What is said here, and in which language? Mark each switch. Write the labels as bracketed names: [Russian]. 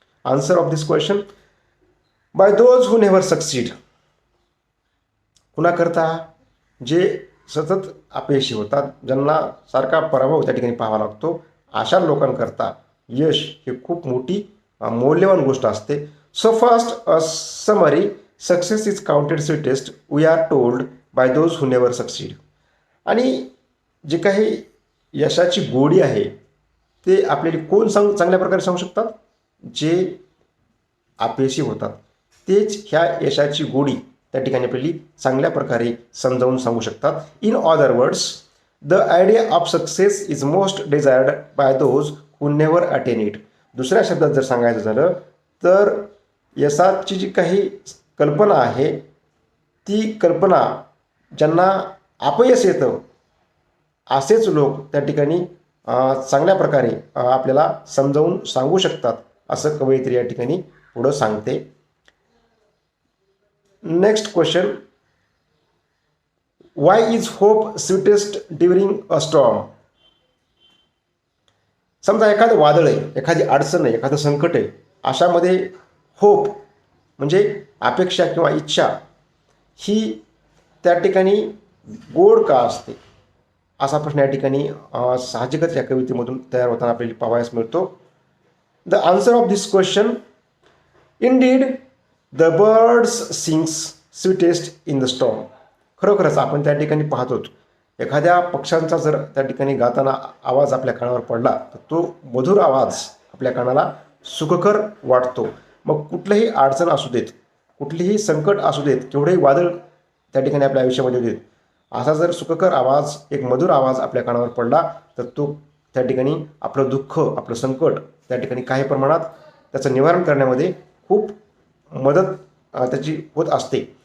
[English] Answer of this question, by those who never succeed. [Marathi] कुणाकरता, जे सतत अपयशी होतात, ज्यांना सारखा पराभव त्या ठिकाणी पाहावा लागतो, अशा लोकांकरता यश हे खूप मोठी मौल्यवान गोष्ट असते. [English] So first a summary, success is counted sweetest we are told by those who never succeed. [Marathi] आणि जे काही यशाची गोडी आहे ते आपल्याला कोण चांगल्या प्रकारे सांगू शकतात? जे अपयशी होतात तेच ह्या यशाची गोडी त्या ठिकाणी आपल्याला चांगल्या प्रकारे समजावून सांगू शकतात. [English] In other words, the idea of success is most desired by those who never attain it. [Marathi] दुसऱ्या शब्दात जर सांगायचं झालं तर यशाची जी काही कल्पना आहे ती कल्पना ज्यांना अपयश येतं असेच लोक त्या ठिकाणी चांगल्या प्रकारे आपल्याला समजावून सांगू शकतात असं कवयित्री या ठिकाणी पुढं सांगते. [English] Next question, why is hope sweetest during a storm. [Marathi] समजा एखादं वादळ आहे, एखादी अडचण आहे, एखादं संकट आहे, अशामध्ये होप म्हणजे अपेक्षा किंवा इच्छा ही त्या ठिकाणी गोड का असते असा प्रश्न या ठिकाणी साहजिकच या कवितेमधून तयार होताना आपल्याला पाहावयास मिळतो. [English] The answer of this question, indeed the birds sings sweetest in the storm. [Marathi] खरोखरच आपण त्या ठिकाणी पाहतो एखाद्या पक्ष्यांचा जर त्या ठिकाणी गाताना आवाज आपल्या कानावर पडला तर तो मधुर आवाज आपल्या कानाला सुखकर वाटतो. मग कुठलंही अडचण असू देत, कुठलीही संकट असू देत, केवढेही वादळ त्या ठिकाणी आपल्या आयुष्यामध्ये येत, असा जर सुखकर आवाज, एक मधुर आवाज आपल्या कानावर पडला तर तो त्या ठिकाणी आपलं दुःख, आपलं संकट त्या ठिकाणी काही प्रमाणात त्याचं निवारण करण्यामध्ये खूप मदत त्याची होत असते.